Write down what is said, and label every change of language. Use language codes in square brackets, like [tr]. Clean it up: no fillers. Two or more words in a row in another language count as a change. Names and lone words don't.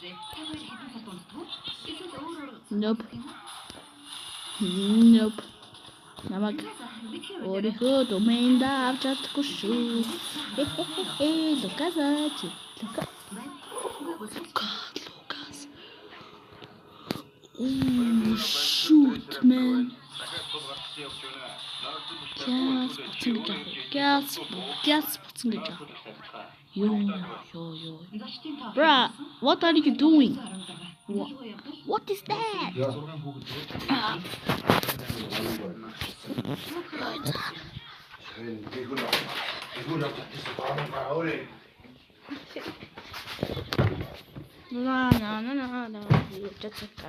[en] Nope. [mn] Намайг өөрийнхөө домейнд авч чадахгүй шүү. Лукас. [en] Oh, shoot, man. Gas. Yo. Bruh, what are you doing? What is that? No. Just